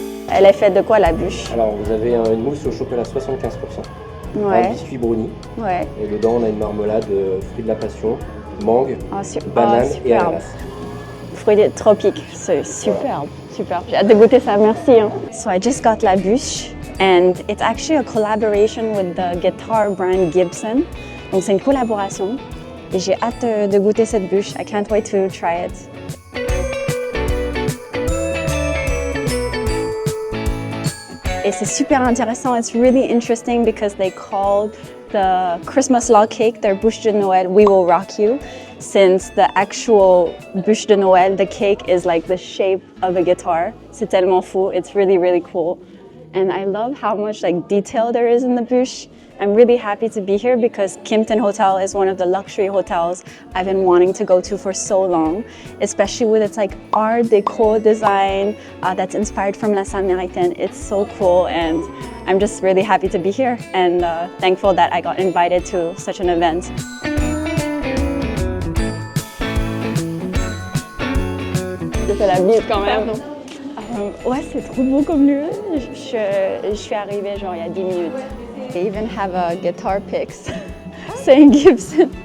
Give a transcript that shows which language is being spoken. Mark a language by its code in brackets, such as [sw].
[fr] Elle est faite de quoi la bûche? Alors vous avez une mousse au chocolat 75%, ouais. Un biscuit brownie, ouais. Et dedans on a une marmelade fruits de la passion, mangue, banane et ananas. Fruits tropiques, c'est superbe, superbe. J'ai hâte de goûter ça, merci. Hein. [en] So I just got la bûche and it's actually a collaboration with the guitar brand Gibson. [fr] Donc c'est une collaboration et j'ai hâte de goûter cette bûche. [en] I can't wait to try it. [fr] Et c'est super intéressant. [en] It's really interesting because they called the Christmas log cake their bûche de Noël "We Will Rock You," since the actual bûche de Noël, the cake is like the shape of a guitar. [fr] C'est tellement fou. [en] It's really, really cool. And I love how much like detail there is in the bûche. I'm really happy to be here because Kimpton Hotel is one of the luxury hotels I've been wanting to go to for so long, especially with its like art deco design that's inspired from La Samaritaine. It's so cool and I'm just really happy to be here and thankful that I got invited to such an event. [fr] C'est la vie quand même. Ouais, c'est trop beau comme lieu. Je suis arrivée genre il y a 10 minutes. [en] They even have a guitar picks saying Gibson.